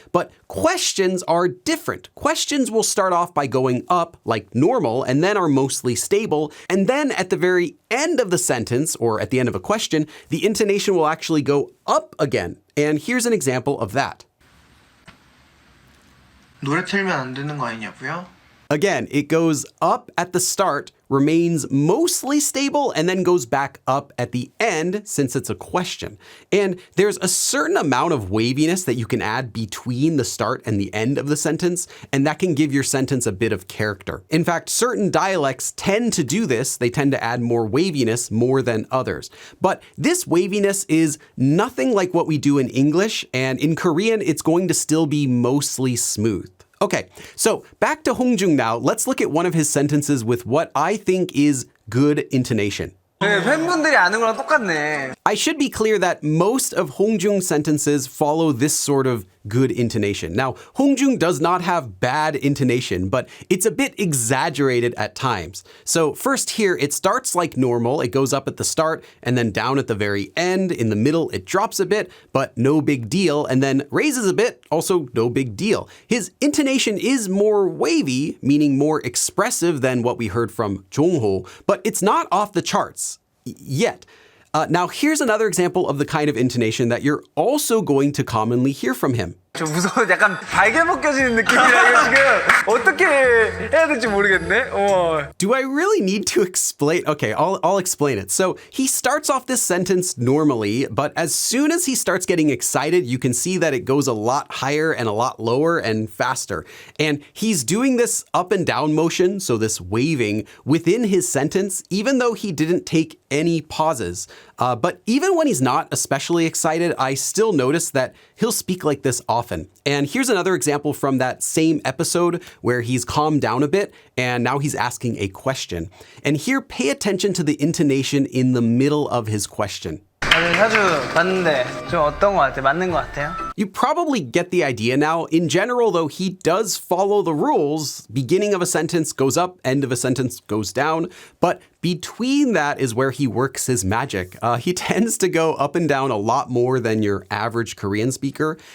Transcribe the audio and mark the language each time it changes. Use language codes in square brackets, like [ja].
[en] But questions are different. Questions will start off by going up like normal and then are mostly stable. And then at the very end of the sentence or at the end of a question, the intonation will actually go up again. And here's an example of that. [ko] 노래 틀면 안 되는 거 아니냐고요? [en] Again, it goes up at the start, remains mostly stable, and then goes back up at the end since it's a question. And there's a certain amount of waviness that you can add between the start and the end of the sentence, and that can give your sentence a bit of character. In fact, certain dialects tend to do this. They tend to add more waviness more than others. But this waviness is nothing like what we do in English, and in Korean, it's going to still be mostly smooth. Okay, so back to Hongjoong now. Let's look at one of his sentences with what I think is good intonation. [ko] 네, 팬분들이 아는 거랑 똑같네. [en] I should be clear that most of Hongjoong's sentences follow this sort of good intonation. Now, Hongjoong does not have bad intonation, but it's a bit exaggerated at times. So first here, it starts like normal. It goes up at the start and then down at the very end. In the middle, it drops a bit, but no big deal. And then raises a bit, also no big deal. His intonation is more wavy, meaning more expressive than what we heard from Jongho, but it's not off the charts yet. Now, here's another example of the kind of intonation that you're also going to commonly hear from him. [ko] 저 무서워. 약간 발개 벗겨지는 느낌이라 이거 지금 어떻게 해야 될지 모르겠네. [en] Do I really need to explain? Okay, I'll explain it. So he starts off this sentence normally, but as soon as he starts getting excited, you can see that it goes a lot higher and a lot lower and faster. And he's doing this up and down motion, so this waving within his sentence, even though he didn't take any pauses. But even when he's not especially excited, I still notice that he'll speak like this often. And here's another example from that same episode where he's calmed down a bit and now he's asking a question. And here, pay attention to the intonation in the middle of his question. [ko] 자주 봤는데 좀 어떤 것 같아? 맞는 것 같아요? [en] You probably get the idea now. In general, though, he does follow the rules. Beginning of a sentence goes up, end of a sentence goes down. But between that is where he works his magic. He tends to go up and down a lot more than your average Korean speaker.